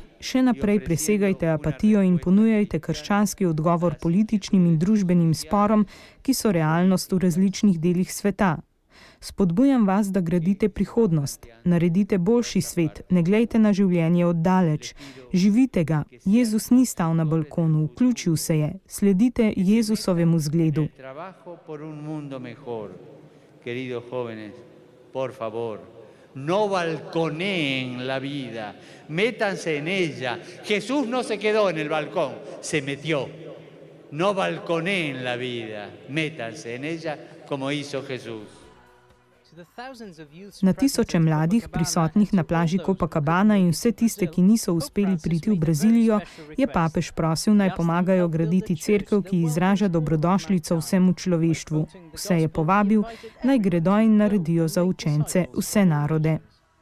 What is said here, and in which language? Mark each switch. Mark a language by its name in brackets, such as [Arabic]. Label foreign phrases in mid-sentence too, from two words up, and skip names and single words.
[Slovenian] Še naprej presegajte apatijo in ponujajte krščanski odgovor političnim in družbenim sporom, ki so realnost v različnih delih sveta. Spodbujam vas, da gradite prihodnost, naredite boljši svet, ne glejte na življenje oddaleč, živite ga. Jezus ni stal na balkonu, vključil se je, sledite Jezusovemu zgledu. [Spanish] No balconeen la vida, métanse en ella. Jesús no se quedó en el balcón, se metió. No balconeen la vida, métanse en ella como hizo Jesús. [Slovenian] Na tisoče mladih, prisotnih na plaži Copacabana in vse tiste, ki niso uspeli priti v Brazilijo, je papež prosil, naj pomagajo graditi cerkev, ki izraža dobrodošlico vsemu človeštvu. Vse je povabil, naj gredo in naredijo za učence vse narode.